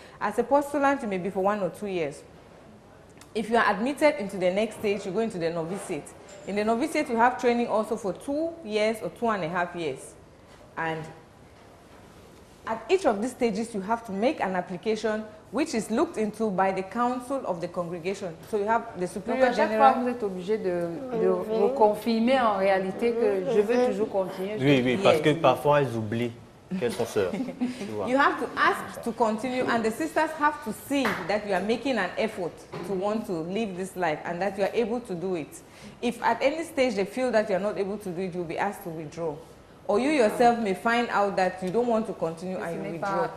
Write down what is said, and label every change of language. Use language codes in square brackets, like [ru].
[en] As a postulant, you may be for 1 or 2 years. If you are admitted into the next stage, you go into the novitiate. In the novitiate, you have training also for 2 years or 2.5 years. And at each of these stages, you have to make an application which is looked into by the council of the congregation. So you have the superior [fr] Donc à chaque [en] general. [fr] fois, vous êtes obligé de vous confirmer en réalité que je veux toujours continuer. Oui, parce que parfois elles oublient qu'elles sont sœurs. [en] You have to ask to continue, and the sisters have to see that you are making an effort to want to live this life and that you are able to do it. If at any stage they feel that you are not able to do it, you'll be asked to withdraw. Or you yourself may find out that you don't want to continue and you withdraw.